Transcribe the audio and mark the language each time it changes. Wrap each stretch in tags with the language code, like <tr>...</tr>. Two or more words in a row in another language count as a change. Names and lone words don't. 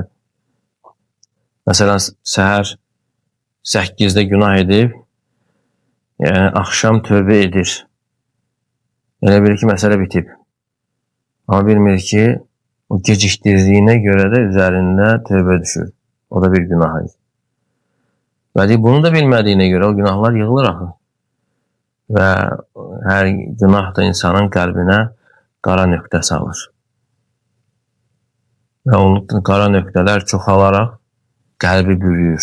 <az>Mesela səhər 8'de günah edib, yani akşam tövbe edir. Elə bilir ki, mesele bitib. Ama bilmir ki,</az> <tr>o geciktirdiğine göre de üzerinde tövbe düşür.</tr> <az>O da bir günah. Və bunu da bilmədiyinə görə o günahlar yığılır axı. Və hər günah da insanın qəlbinə qara nöqtə salır. Və o qara nöqtələr çoxalaraq qəlbi bürüyür.</az>